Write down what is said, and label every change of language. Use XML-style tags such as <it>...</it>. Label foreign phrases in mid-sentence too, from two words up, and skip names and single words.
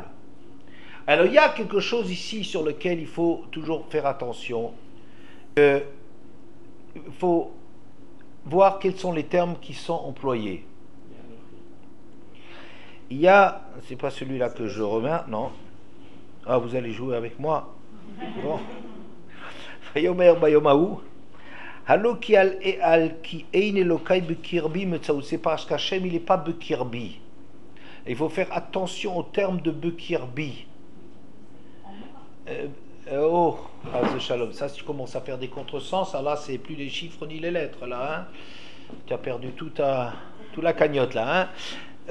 <fr>Alors, il y a quelque chose ici sur lequel il faut toujours faire attention. Il faut voir quels sont les termes qui sont employés. Il y a, c'est pas celui-là que je remets, non. Ah, vous allez jouer avec moi. Bon.</fr> <he>ויאמר ביום ההוא. הלא כי על כי אין אלהי בקרבי מצאו.</he> <fr>C'est parce qu'Hachem il n'est pas bekirbi. Il faut faire attention au terme de bekirbi. Shalom. Ça, si tu commences à faire des contresens, là, c'est plus les chiffres ni les lettres, là. Hein. Tu as perdu toute la cagnotte, là.</fr>